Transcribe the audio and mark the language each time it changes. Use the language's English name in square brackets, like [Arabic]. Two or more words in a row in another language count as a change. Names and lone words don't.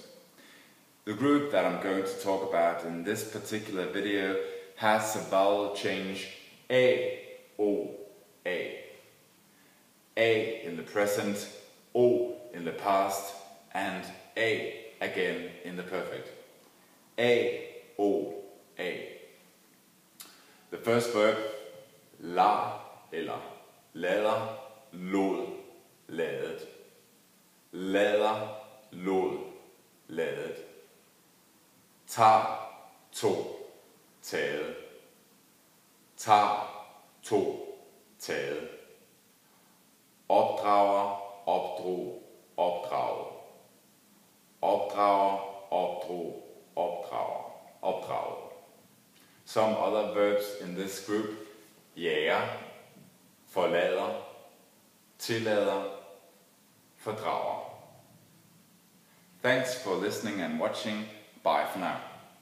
[English] The group that I'm going to talk about in this particular video has a vowel change A, O, A. A in the present, O in the past, and A again in the perfect. A, O, A. The first verb, [Danish] la eller lader, lod, ladet. Lader, lod, ladet. Tager, tog, taget. Tager, tog, taget. Opdrager, opdrog, opdraget. Opdrager, opdrog, opdrager, opdraget. [English] Some other verbs in this group: [Danish] jager, forlader, tillader, fordrager. [English] Thanks for listening and watching. Bye for now.